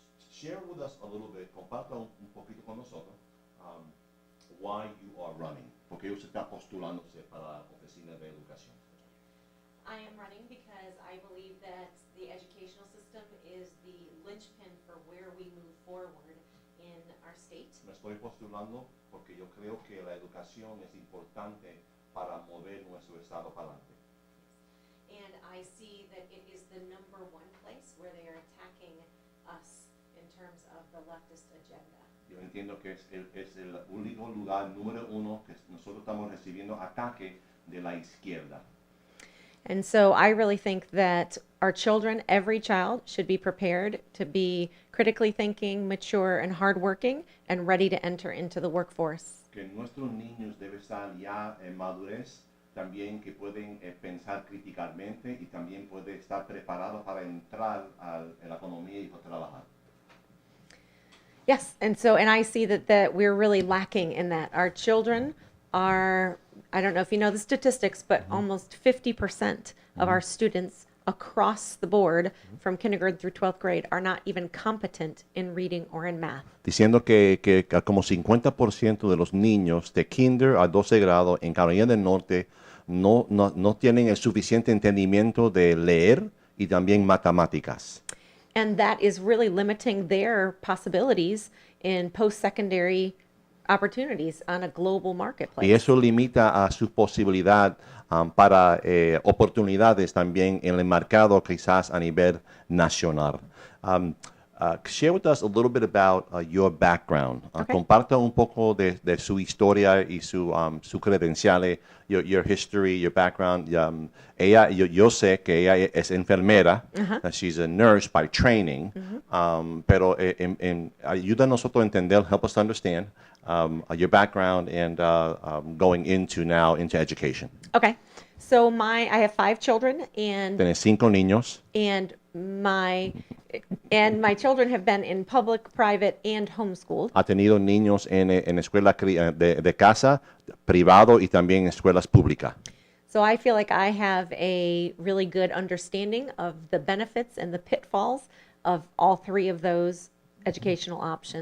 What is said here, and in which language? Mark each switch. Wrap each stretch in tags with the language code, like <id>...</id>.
<en>Share with us a little bit,</en> <es>comparta un poquito con nosotros</es> <en>why you are running,</en> <es>porque usted está postulándose para la oficina de educación.</es> <en>I am running because I believe that the educational system is the linchpin for where we move forward in our state.</en> <es>Me estoy postulando porque yo creo que la educación es importante para mover nuestro estado para adelante.</es> <en>And I see that it is the number one place where they are attacking us in terms of the leftist agenda.</en> <es>Yo entiendo que es el único lugar número uno que nosotros estamos recibiendo ataque de la izquierda.</es> <en>And so I really think that our children, every child, should be prepared to be critically thinking, mature, and hardworking, and ready to enter into the workforce.</en> <es>Que nuestros niños deben estar ya en madurez, también que pueden pensar críticamente y también pueden estar preparados para entrar en la economía y para trabajar.</es> <en>Yes, and I see that we're really lacking in that. Our children are, I don't know if you know the statistics, but almost 50% of our students across the board from kindergarten through 12th grade are not even competent in reading or in math.</en> <es>Diciendo que como 50% de los niños de kinder a 12 grado en Carolina del Norte no tienen el suficiente entendimiento de leer y también matemáticas.</es> <en>And that is really limiting their possibilities in post-secondary opportunities on a global marketplace.</en> <es>Y eso limita a su posibilidad para oportunidades también en el mercado quizás a nivel nacional.</es> <en>Share with us a little bit about your background. Okay.</en> <es>Comparta un poco de su historia y su credenciales,</es> <en>your history, your background.</en> <es>Yo sé que ella es enfermera.</es> <en>She's a nurse by training.</en> <es>Pero ayuda a nosotros a entender,</es> <en>help us to understand your background and going into education. Okay. So I have 5 children, and</en> <es>Tienes 5 niños.</es> <en>and my children have been in public, private, and homeschooled.</en> <es>Ha tenido niños en escuela de casa, privado y también en escuelas públicas.</es> <en>So I feel like I have a really good understanding of the benefits and the pitfalls of all 3 of those educational options.</en>